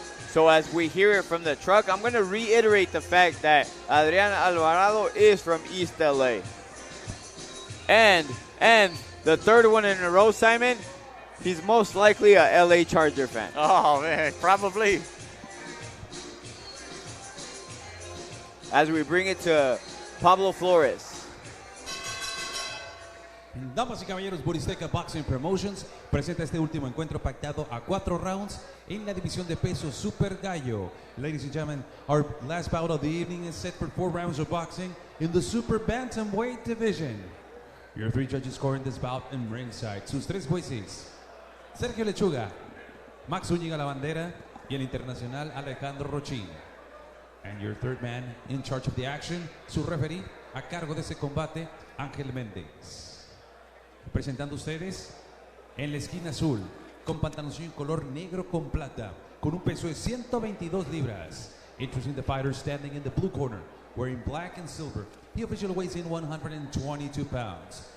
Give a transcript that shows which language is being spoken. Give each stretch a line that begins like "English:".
English: So as we hear it from the truck, I'm going to reiterate the fact that Adrian Alvarado is from East LA. And the third one in a row, Simon, He's most likely a LA Charger fan. Oh, man, probably. As we bring it to Pablo Flores.
Spanish: Damas y caballeros, Buristeca Boxing Promotions presenta este último encuentro pactado a 4 rounds en la división de peso Super Gallo.
English: Ladies and gentlemen, our last bout of the evening is set for 4 rounds of boxing in the Super Bantamweight division. Your 3 judges scoring this bout in ringside.
Spanish: Sus 3 jueces, Sergio Lechuga, Max Zúñiga La Bandera y el internacional Alejandro Rochín.
English: And your third man in charge of the action,
Spanish: su referee a cargo de ese combate,
English: Ángel Méndez.
Spanish: Presentando ustedes en la esquina azul, con pantaloncillo color negro con plata, con un peso de 122 libras.
English: Introducing the fighter standing in the blue corner, wearing black and silver. He officially weighs in 122 pounds.